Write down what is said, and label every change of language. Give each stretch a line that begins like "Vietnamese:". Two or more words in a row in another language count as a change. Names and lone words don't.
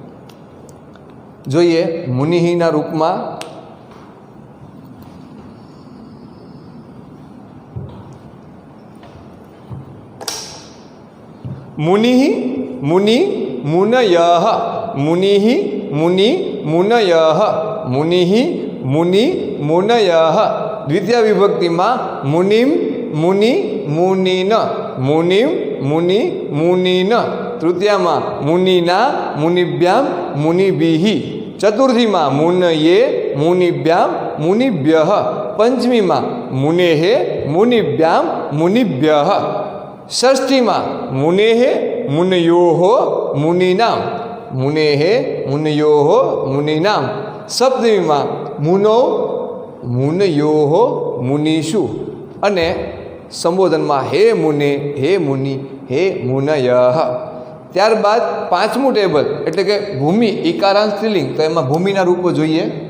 Gujarati: જોઈએ મુનિહિના રૂપમાં
Sanskrit: मुनिः मुनि मुनयः, मुनिः मुनि मुनयः, मुनिः मुनि मुनयः।
Hindi: द्वितीय विभक्ति में
Sanskrit: मुनिम मुनि मुनिन, मुनिम मुनि मुनिन।
Hindi: तृतीया में
Sanskrit: मुनिना मुनिभ्याम मुनिभिः।
Hindi: चतुर्थी में
Sanskrit: मुनये मुनिभ्याम मुनिभ्यः।
Hindi: पंचमी में
Sanskrit: मुनेः मुनिभ्याम मुनिभ्यः।
Hindi: षष्ठी में
Sanskrit: मुनेः मुनयोः मुनीनां, मुनेः मुनयोः मुनीनां।
Hindi: सप्तमी में
Sanskrit: मुनो मुनयोः मुनीषु। अने
Hindi: संबोधन में
Sanskrit: हे मुने हे मुनि हे मुनयः।
Gujarati: ત્યારબાદ પાંચમૂ ટેબલ એટલે કે ભૂમિ ઇકારાંત સ્ત્રીલિંગ, તો એમાં ભૂમિના રૂપો જોઈએ।